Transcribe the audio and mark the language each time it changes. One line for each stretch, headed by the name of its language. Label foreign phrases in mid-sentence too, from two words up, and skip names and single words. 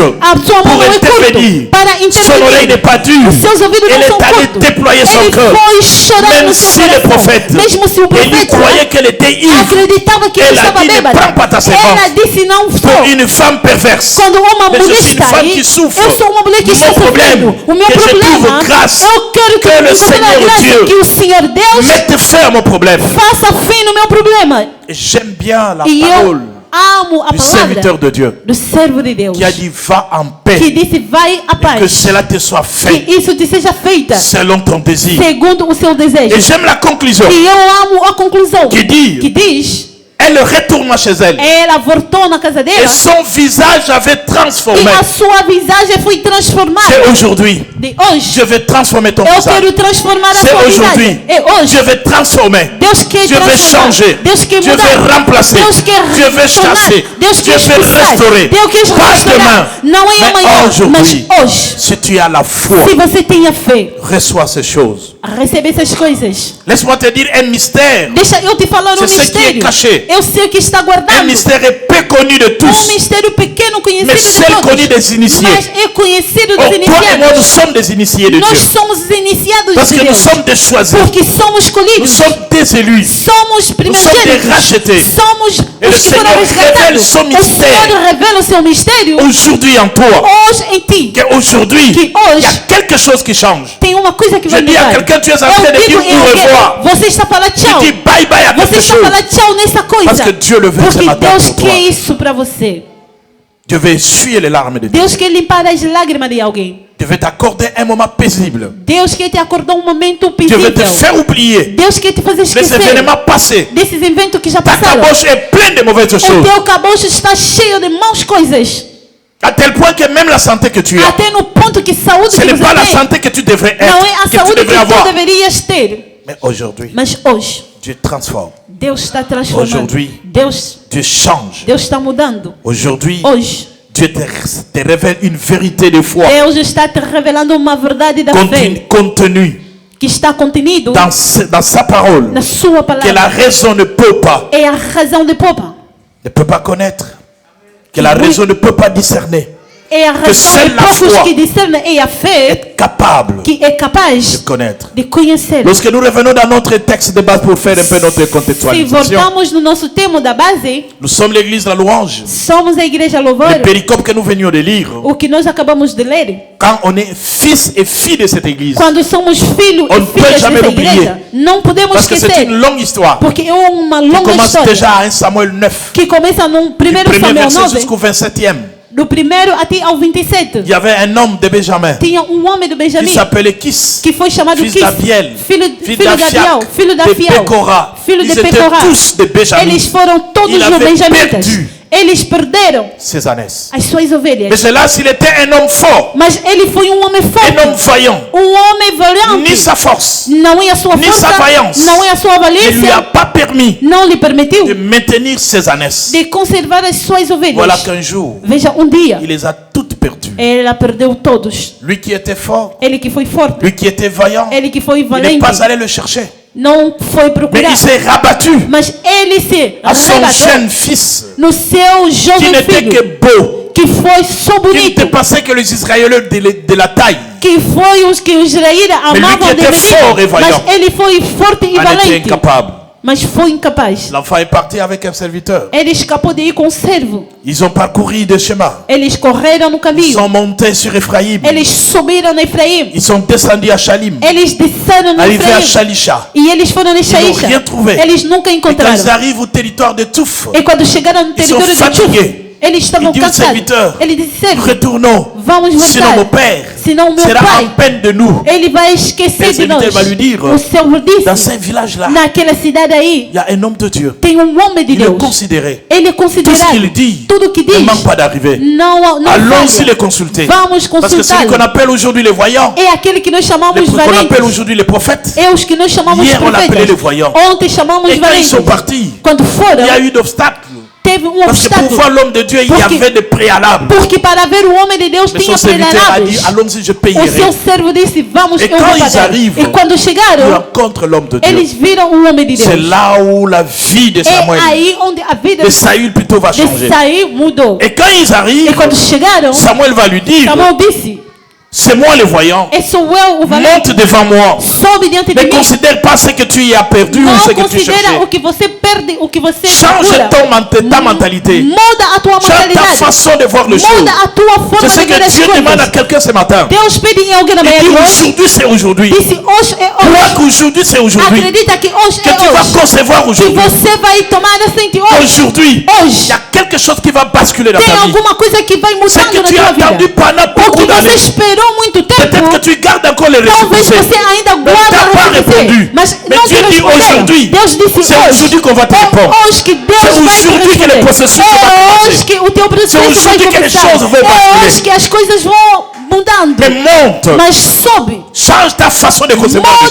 Portuguese: A sua mão
French: pour
Portuguese: não é
French: intervenir.
Portuguese: curta para
French: Son oreille n'est intervenir. pas dure.
Portuguese: Os seus ouvidos
French: Elle
Portuguese: não são
French: est allée
Portuguese: curtos.
French: déployer son
Portuguese: Ele
French: cœur.
Portuguese: foi chorar
French: Même
Portuguese: no seu
French: si le coração. prophète,
Portuguese: Mesmo se o
French: elle lui
Portuguese: profeta
French: croyait qu'elle était ivre.
Portuguese: acreditava que ele
French: Elle a
Portuguese: estava
French: dit, ne
Portuguese: bêbada.
French: prends pas ta
Portuguese: Ela
French: séquence
Portuguese: disse, não
French: pour
Portuguese: sou.
French: une femme perverse.
Portuguese: Quando uma
French: Mais je
Portuguese: mulher
French: suis une
Portuguese: está
French: femme
Portuguese: aí,
French: qui souffre.
Portuguese: eu sou uma mulher que
French: Mon
Portuguese: está
French: problème,
Portuguese: sofrendo. O meu
French: que je
Portuguese: problema,
French: trouve grâce,
Portuguese: eu quero
French: que le
Portuguese: eu
French: Seigneur
Portuguese: pela graça
French: Dieu
Portuguese: que o Senhor Deus
French: Mette fin à mon problème.
Portuguese: faça fim no meu problema.
French: Et j'aime bien la
Portuguese: E
French: parole
Portuguese: eu amo a
French: du serviteur
Portuguese: palavra
French: de Dieu
Portuguese: do servo de Deus,
French: qui a dit va en paix
Portuguese: que disse, vai a
French: et que
Portuguese: paz,
French: cela te soit fait
Portuguese: que isso te seja feita
French: selon ton désir.
Portuguese: segundo o seu desejo.
French: Et j'aime la conclusion
Portuguese: E eu amo a conclusão
French: qui dit
Portuguese: que diz,
French: elle retourna chez elle
Portuguese: ela voltou na casa
French: et
Portuguese: dela
French: son visage avait transformé.
Portuguese: e a sua visagem foi
French: C'est
Portuguese: transformada.
French: aujourd'hui.
Portuguese: De hoje,
French: Je vais transformer ton
Portuguese: eu
French: visage.
Portuguese: quero transformar a
French: C'est
Portuguese: sua
French: aujourd'hui.
Portuguese: visagem. É hoje.
French: Je vais transformer.
Portuguese: Deus quer
French: Je vais
Portuguese: transformar.
French: changer.
Portuguese: Deus quer
French: Je
Portuguese: mudar.
French: vais remplacer.
Portuguese: Deus quer
French: Je vais
Portuguese: tornar.
French: chasser.
Portuguese: Deus
French: Je
Portuguese: quer
French: vais
Portuguese: expulsar.
French: restaurer.
Portuguese: Deus quer
French: Pas
Portuguese: restaurar.
French: demain,
Portuguese: Não é
French: mais
Portuguese: amanhã, mas
French: aujourd'hui.
Portuguese: hoje.
French: Si tu as la foi,
Portuguese: Se você tem a fé,
French: reçois ces choses.
Portuguese: recebe essas coisas.
French: Laisse-moi te dire un mystère.
Portuguese: Deixa eu te falar um
French: C'est ce qui est
Portuguese: mistério.
French: caché.
Portuguese: Eu sei o que está
French: Un
Portuguese: guardado.
French: mystère est peu connu de tous,
Portuguese: mistério pequeno conhecido
French: mais
Portuguese: de
French: seul
Portuguese: todos.
French: connu des initiés.
Portuguese: Mas é conhecido
French: Oh,
Portuguese: dos
French: toi et moi, nous
Portuguese: iniciados.
French: sommes des initiés de
Portuguese: Nós
French: Dieu.
Portuguese: somos os iniciados
French: Parce
Portuguese: de
French: que nous
Portuguese: Deus.
French: sommes des choisis.
Portuguese: Porque somos
French: Nous
Portuguese: escolhidos.
French: sommes des élus.
Portuguese: Somos primogênitos.
French: rachetés.
Portuguese: Somos
French: Et le
Portuguese: os que foram
French: Seigneur
Portuguese: resgatados.
French: révèle son
Portuguese: O
French: mystère.
Portuguese: Senhor revela o seu mistério
French: Aujourd'hui en toi,
Portuguese: hoje em ti.
French: qu'aujourd'hui,
Portuguese: Que
French: il y a
Portuguese: hoje
French: quelque chose qui change.
Portuguese: tem uma coisa que
French: Je
Portuguese: vai
French: dis à
Portuguese: mudar.
French: quelqu'un, tu es en train de
Portuguese: Eu
French: dire
Portuguese: digo em
French: au
Portuguese: alguém,
French: revoir.
Portuguese: você está falando tchau.
French: Tu dis
English: bye bye
French: à
Portuguese: Você
French: quelque
Portuguese: está
French: chose.
Portuguese: falando tchau nessa coisa.
French: Parce que Dieu le veut ce
Portuguese: Porque
French: matin
Portuguese: Deus
French: pour toi.
Portuguese: quer isso para você.
French: Dieu veut essuyer les larmes de Dieu.
Portuguese: Deus quer limpar as lágrimas de alguém.
French: Dieu veut t'accorder un moment paisible.
Portuguese: Deus quer te acordar um momento
French: Dieu veut te
Portuguese: visível.
French: faire oublier
Portuguese: Deus quer te fazer
French: les
Portuguese: esquecer
French: événements passés.
Portuguese: desses eventos que já
French: Ta
Portuguese: passaram.
French: caboche est pleine de mauvaises
Portuguese: O
French: choses.
Portuguese: teu cabocho está cheio de maus coisas.
French: À tel point que même la santé que tu as,
Portuguese: Até no ponto que saúde
French: ce
Portuguese: que
French: n'est
Portuguese: você
French: pas la
Portuguese: tem
French: santé que tu devrais
Portuguese: não é a
French: être, que tu
Portuguese: saúde que
French: devrais avoir.
Portuguese: tu deverias ter.
French: Mais aujourd'hui,
Portuguese: Mas hoje,
French: Dieu transforme.
Portuguese: Deus está transformando.
French: Aujourd'hui,
Portuguese: Deus
French: change.
Portuguese: está mudando.
French: Aujourd'hui,
Portuguese: Hoje,
French: Dieu te révèle une vérité de foi
Portuguese: Deus está te revelando uma verdade da fé
French: contenue
Portuguese: que está contenido
French: dans sa parole,
Portuguese: na sua
French: que la
Portuguese: palavra.
French: raison ne peut pas,
Portuguese: É a razão de popa.
French: connaître, que la raison ne peut pas discerner.
Portuguese: E a que razão
French: seule
Portuguese: é
French: la
Portuguese: poucos
French: foi
Portuguese: que discernem e a fé
French: est capable
Portuguese: que é
French: de
Portuguese: capaz
French: connaître.
Portuguese: de conhecer.
French: Lorsque nous revenons dans notre texte de base pour faire un peu notre
Portuguese: Se
French: contextualisation,
Portuguese: voltamos no nosso tema da base,
French: nous sommes l'église de la louange.
Portuguese: somos a igreja louvor.
French: Le péricope que nous venions de lire,
Portuguese: O que nós acabamos de ler,
French: quand on est fils et fille de cette église,
Portuguese: quando somos filhos
French: On
Portuguese: e
French: ne peut
Portuguese: filhas
French: jamais
Portuguese: dessa
French: l'oublier.
Portuguese: igreja, não podemos
French: parce que c'est
Portuguese: esquecer,
French: une longue histoire
Portuguese: porque é uma
French: qui
Portuguese: longa
French: commence
Portuguese: história
French: déjà à 1 Samuel 9,
Portuguese: que começa no
French: du
Portuguese: 1
French: premier
Portuguese: Samuel
French: verset
Portuguese: 9,
French: jusqu'au 27e.
Portuguese: do 1 até ao 27.
French: Il y avait un homme de Benjamin
Portuguese: Tinha homem de
French: qui
Portuguese: Benjamim
French: s'appelait Kis,
Portuguese: que foi chamado
French: fils
Portuguese: Quis,
French: d'Abiel, fils
Portuguese: filho de
French: d'Afiac,
Portuguese: Abiel, filho
French: de
Portuguese: da Fiel,
French: Pécora.
Portuguese: filho
French: Ils
Portuguese: de
French: étaient
Portuguese: Pécora.
French: tous de Benjamin.
Portuguese: Eles foram todos
French: Il
Portuguese: os
French: avait
Portuguese: benjamitas.
French: perdu
Portuguese: Eles perderam
French: ses ânesses.
Portuguese: as suas ovelhas.
French: Mais c'est là s'il était un homme fort,
Portuguese: Mas ele foi homem forte,
French: un homme vaillant,
Portuguese: homem valiante.
French: ni sa force
Portuguese: Não é a sua
French: ni
Portuguese: força,
French: sa vaillance
Portuguese: não é a sua
French: ne lui a
Portuguese: valência,
French: pas permis
Portuguese: não lhe permitiu
French: de maintenir ses ânesses.
Portuguese: de conservar as suas ovelhas.
French: Voilà qu'un jour,
Portuguese: Veja, dia,
French: il les a toutes perdues.
Portuguese: ela perdeu todos.
French: Lui qui était fort,
Portuguese: Ele que foi forte,
French: lui qui était vaillant,
Portuguese: ele que foi
French: il n'est
Portuguese: valente,
French: pas allé le chercher.
Portuguese: não foi
French: Mais
Portuguese: procurar.
French: il s'est rabattu
Portuguese: Mas ele se
French: à son
Portuguese: arrebatou
French: jeune fils
Portuguese: no seu
French: qui
Portuguese: jovem
French: n'était
Portuguese: filho,
French: que beau,
Portuguese: que foi só
French: qui ne
Portuguese: bonito,
French: dépassait que les Israélites de la taille.
Portuguese: que foi os que os israelitas
French: lui
Portuguese: amavam
French: qui
Portuguese: de
French: était fort et
Portuguese: menino.
French: vaillant,
Portuguese: Mas ele foi forte e
French: En était
Portuguese: valente,
French: incapable.
Portuguese: mas foi incapaz.
French: L'enfant est parti avec un serviteur.
Portuguese: Ele escapou de ir com o servo.
French: Ils ont parcouru des chemins.
Portuguese: Eles correram no
French: Ils
Portuguese: caminho.
French: sont montés sur Ephraïm.
Portuguese: Eles subiram no Efraim.
French: Ils sont descendus à Shalim.
Portuguese: Eles desceram no
French: Arrivés à
Portuguese: Efraim.
French: Shalisha.
Portuguese: E eles foram no
French: Ils n'ont
Portuguese: Shaisha.
French: rien trouvé.
Portuguese: Eles nunca
French: Et quand
Portuguese: encontraram.
French: ils arrivent au territoire de Touf,
Portuguese: E quando chegaram no
French: Ils sont
Portuguese: território de Tuf,
French: fatigués.
Portuguese: eles estavam
French: il dit au
Portuguese: cansados.
French: serviteur,
Portuguese: Ele disse, servo,
French: retournons.
Portuguese: vamos
French: Sinon mon
Portuguese: voltar.
French: père
Portuguese: Senão meu
French: sera
Portuguese: pai,
French: en peine de nous.
Portuguese: ele vai esquecer
French: Le
Portuguese: de nós.
French: serviteur va lui dire,
Portuguese: O servo
French: dans
Portuguese: disse,
French: ce village-là,
Portuguese: naquela cidade aí,
French: il y a un homme de Dieu.
Portuguese: tem homem de
French: Il est
Portuguese: Deus.
French: considéré.
Portuguese: Ele é
French: Tout ce
Portuguese: considerado.
French: qu'il dit
Portuguese: Tudo que
French: ne
Portuguese: diz
French: manque pas d'arriver.
Portuguese: não
French: Allons-y
Portuguese: falha.
French: les consulter.
Portuguese: Vamos
French: Parce que celui qu'on
Portuguese: consultá-lo.
French: appelle aujourd'hui les voyants,
Portuguese: É aquele que nós chamamos
French: qu'on appelle
Portuguese: valentes.
French: aujourd'hui les prophètes,
Portuguese: É os que nós chamamos
French: Hier, on l'appelait
Portuguese: profetas.
French: les voyants.
Portuguese: Ontem chamamos
French: et quand ils
Portuguese: valentes.
French: sont partis,
Portuguese: Quando foram,
French: il y a eu d'obstacles.
Portuguese: teve
French: Parce que pour
Portuguese: obstáculo.
French: voir l'homme de Dieu, il y
Portuguese: Porque-
French: avait des préalables.
Portuguese: Porque para ver o homem de Deus
French: Mais son
Portuguese: tinha
French: serviteur a dit,
Portuguese: preliminares.
French: allons-y, je
Portuguese: O
French: payerai.
Portuguese: seu servo disse, vamos,
French: Et
Portuguese: eu
French: quand
Portuguese: vou
French: ils
Portuguese: pagar.
French: arrivent,
Portuguese: E quando
French: Ils
Portuguese: chegaram,
French: rencontrent l'homme de Dieu.
Portuguese: eles viram o homem de
French: C'est
Portuguese: Deus.
French: là où la vie de
Portuguese: É
French: Samuel,
Portuguese: aí onde a vida
French: de Saül plutôt va
Portuguese: de
French: changer.
Portuguese: Saí mudou.
French: Et quand ils
Portuguese: E
French: arrivent,
Portuguese: quando chegaram,
French: Samuel va lui dire,
Portuguese: Samuel disse,
French: c'est moi le voyant.
Portuguese: sou eu o valente.
French: Monte devant moi.
Portuguese: Sobe diante de
French: Ne
Portuguese: mim.
French: considère pas ce que tu y as perdu ou ce
Portuguese: Não
French: que tu
Portuguese: considera
French: cherchais.
Portuguese: o que você perde, o que você
French: Change
Portuguese: procura.
French: ta mentalité.
Portuguese: Muda a tua
French: Change ta
Portuguese: mentalidade.
French: façon de voir les choses.
Portuguese: Muda a tua
French: C'est
Portuguese: forma
French: ce
Portuguese: de ver
French: que
Portuguese: as
French: Dieu demande à
Portuguese: coisas.
French: quelqu'un ce matin.
Portuguese: Deus pede em alguém na manhã
French: Il
Portuguese: de
French: dit
Portuguese: hoje.
French: aujourd'hui c'est aujourd'hui.
Portuguese: Disse hoje é
French: Crois
Portuguese: hoje.
French: qu'aujourd'hui c'est aujourd'hui.
Portuguese: Acredita que hoje
French: Que
Portuguese: é
French: tu vas
Portuguese: hoje.
French: concevoir
Portuguese: Que
French: aujourd'hui.
Portuguese: você vai tomar a frente hoje.
French: Aujourd'hui, il
Portuguese: Hoje.
French: y a quelque chose qui va basculer dans
Portuguese: Tem
French: ta vie.
Portuguese: alguma coisa que vai
French: C'est
Portuguese: mudando
French: que
Portuguese: na
French: tu as
Portuguese: tua
French: attendu
Portuguese: vida.
French: pendant
Portuguese: O
French: beaucoup
Portuguese: que você
French: d'années.
Portuguese: esperou muito
French: Peut-être que
Portuguese: tempo.
French: tu gardes encore les
Portuguese: Talvez
French: récompenses.
Portuguese: você ainda
French: Mais
Portuguese: guarda
French: t'as pas
Portuguese: a
French: répondu.
Portuguese: receber. Mas
French: Mais
Portuguese: não te
French: Dieu dit
Portuguese: respondeu.
French: aujourd'hui.
Portuguese: Deus disse
French: C'est
Portuguese: hoje.
French: aujourd'hui qu'on va te répondre.
Portuguese: É hoje que Deus
French: C'est
Portuguese: vai te
French: aujourd'hui que le
Portuguese: responder.
French: processus va
Portuguese: É
French: commencer.
Portuguese: hoje que o teu processo vai
French: aujourd'hui que les
Portuguese: começar.
French: choses vont
Portuguese: É
French: basculer.
Portuguese: hoje que as coisas vão mudando.
French: Mais monte.
Portuguese: Mas sobe.
French: Change ta façon de concevoir les